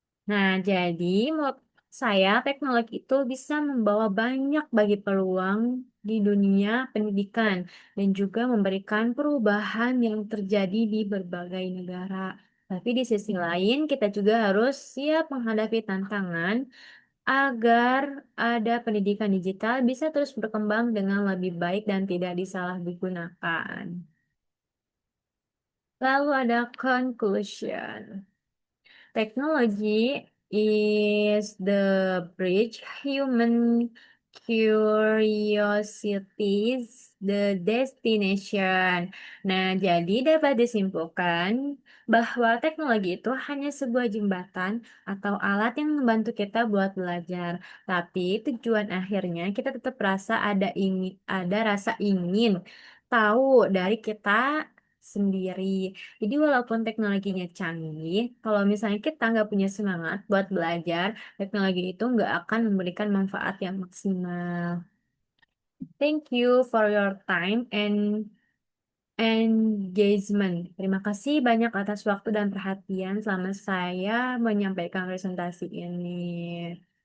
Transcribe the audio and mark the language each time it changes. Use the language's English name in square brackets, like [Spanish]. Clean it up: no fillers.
[Indonesian] Nah, jadi menurut saya teknologi itu bisa membawa banyak bagi peluang di dunia pendidikan dan juga memberikan perubahan yang terjadi di berbagai negara. Tapi di sisi lain, kita juga harus siap menghadapi tantangan agar ada pendidikan digital bisa terus berkembang dengan lebih baik dan tidak disalahgunakan. Lalu ada conclusion. [English] Technology is the bridge human curiosities the destination. [Indonesian] Nah, jadi dapat disimpulkan bahwa teknologi itu hanya sebuah jembatan atau alat yang membantu kita buat belajar. Tapi tujuan akhirnya kita tetap ada rasa ingin tahu dari kita sendiri. Jadi walaupun teknologinya canggih, kalau misalnya kita nggak punya semangat buat belajar, teknologi itu nggak akan memberikan manfaat yang maksimal. [English] Thank you for your time and engagement. [Indonesian] Terima kasih banyak atas waktu dan perhatian selama saya menyampaikan presentasi ini.